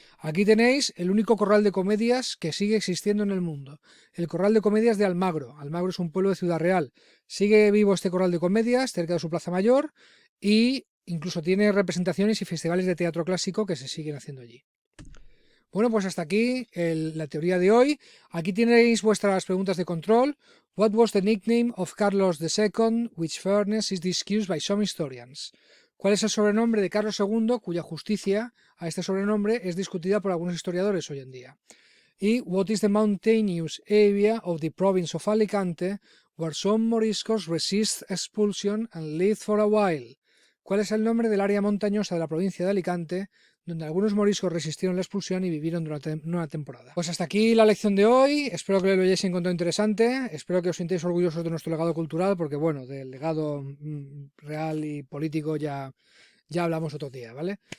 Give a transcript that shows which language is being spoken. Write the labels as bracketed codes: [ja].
[es] Aquí tenéis el único corral de comedias que sigue existiendo en el mundo, el corral de comedias de Almagro. Almagro es un pueblo de Ciudad Real. Sigue vivo este corral de comedias cerca de su plaza mayor y incluso tiene representaciones y festivales de teatro clásico que se siguen haciendo allí. Bueno, pues hasta aquí la teoría de hoy. Aquí tenéis vuestras preguntas de control. [en] What was the nickname of Carlos II, which fairness is discussed by some historians? [es] ¿Cuál es el sobrenombre de Carlos II, cuya justicia a este sobrenombre es discutida por algunos historiadores hoy en día? [en] Y what is the mountainous area of the province of Alicante where some moriscos resist expulsion and live for a while? [es] ¿Cuál es el nombre del área montañosa de la provincia de Alicante donde algunos moriscos resistieron la expulsión y vivieron durante una temporada? Pues hasta aquí la lección de hoy. Espero que lo hayáis encontrado interesante. Espero que os sintáis orgullosos de nuestro legado cultural, porque bueno, del legado real y político ya hablamos otro día, ¿vale?